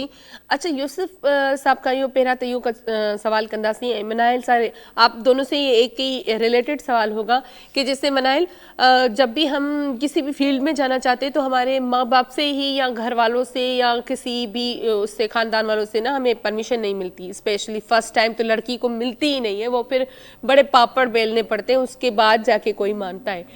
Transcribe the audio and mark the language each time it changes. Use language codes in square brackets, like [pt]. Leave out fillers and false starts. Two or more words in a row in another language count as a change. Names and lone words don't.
[ur] अच्छा, [sd] यूसुफ साहब खां इहो पहिरियां त इहो सवाल कंदासीं, ऐं [ur] منائل صاحب آپ دونوں سے یہ ایک ہی ریلیٹڈ سوال ہوگا کہ جیسے منائل، جب بھی ہم کسی بھی فیلڈ میں جانا چاہتے ہیں تو ہمارے ماں باپ سے ہی یا گھر والوں سے یا کسی بھی اس سے خاندان والوں سے نا ہمیں پرمیشن نہیں ملتی. [en] specially first time [ur] تو لڑکی کو ملتی ہی نہیں ہے، وہ پھر بڑے پاپڑ بیلنے پڑتے ہیں، اس کے بعد جاکے کوئی مانتا ہے.